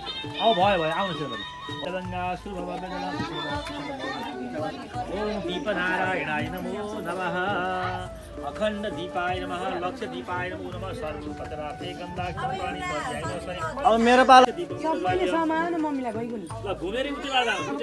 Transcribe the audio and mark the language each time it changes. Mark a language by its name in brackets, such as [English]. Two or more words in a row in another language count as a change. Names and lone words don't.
[Nepali] अब भयो आउनुहोस् यो गरी [Sanskrit] ओम दीपनारायणाय नमो नमः अखण्ड दीपाय नमः लक्ष्य दीपाय नमो नमः सर्वपदराते गन्धाक्षरपाणि पर्याय नमः [Nepali] अब मेरो पालो सबैले सामान मम्मीलाई गइगयो नि ल घुमेर उति गर्दा हुन्छ